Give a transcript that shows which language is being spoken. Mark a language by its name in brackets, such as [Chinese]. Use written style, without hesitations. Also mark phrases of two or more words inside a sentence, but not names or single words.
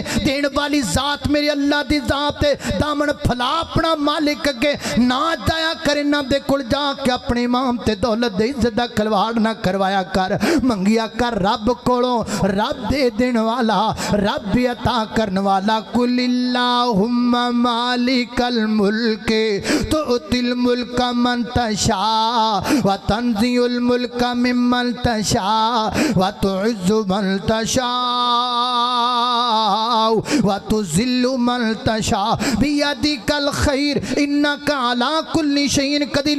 [Punjabi] دین والی ذات میری اللہ دی ذات ہے۔ دامن پھیلا اپنا مالک اگے، نہ جایا کر انہاں دے کول جا کے اپنے امام تے دولت دے عزت دا کھلواڑ نہ کروایا کر. منگیا کر رب کولوں، رب دے دین والا، رب عطا کرن والا. [Arabic] قل اللهم مالك الملك تؤتي الملك من تشاء وتنزع الملك ممن تشاء وتعز من تشاء وتذل من تشاء بيدك الخير إنك على كل شيء قدير.